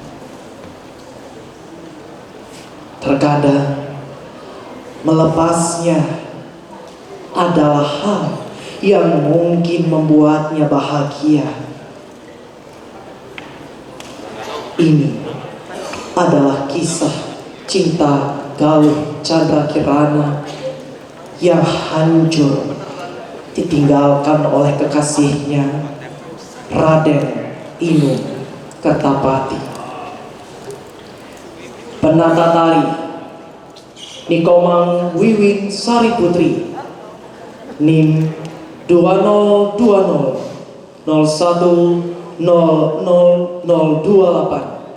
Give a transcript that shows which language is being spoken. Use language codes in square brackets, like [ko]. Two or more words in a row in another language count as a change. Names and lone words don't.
[id] Terkadang melepasnya adalah hal yang mungkin membuatnya bahagia. Ini adalah kisah cinta Galuh Chandra Kirana yang hancur ditinggalkan oleh kekasihnya Raden Inu Kertapati. Penata tari Nikomang Wiwin Sari Putri, NIM 202001000028.